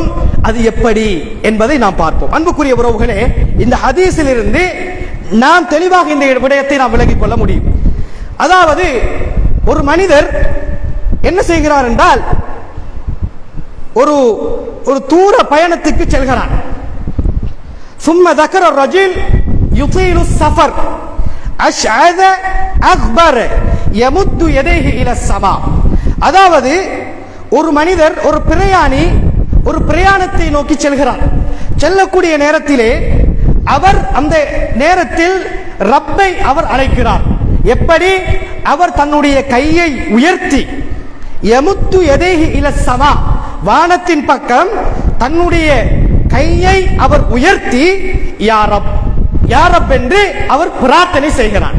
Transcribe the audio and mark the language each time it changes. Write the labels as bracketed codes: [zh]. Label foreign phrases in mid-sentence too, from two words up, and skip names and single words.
[ta] அது எப்படி என்பதை நாம் பார்ப்போம். அன்புக்குரிய உறவுகளே, இந்த ஹதீஸில் இருந்து நாம் தெளிவாக இந்த விடயத்தை நாம் விளங்கிக் கொள்ள முடியும். அதாவது ஒரு மனிதர் என்ன செய்கிறார் என்றால் ஒரு தூர பயணத்துக்கு செல்கிறார். [ar] ثم ذكر الرجل يطيل السفر أشعث أغبر يمد يديه إلى السماء. [ta] அதாவது ஒரு மனிதர், ஒரு பிரயாணி ஒரு பிரயாணத்தை நோக்கி செல்கிறார். செல்லக்கூடிய நேரத்திலே அவர் அந்த நேரத்தில் ரப்பை அவர் அழைக்கிறார். எப்படி? அவர் தன்னுடைய கையை உயர்த்தி [ar] يمد يديه إلى السماء, [ta] வானத்தின் பக்கம் தன்னுடைய கையை அவர் உயர்த்தி [ar] يا رب، يا رب [ta] என்று அவர் பிரார்த்தனை செய்கிறார்.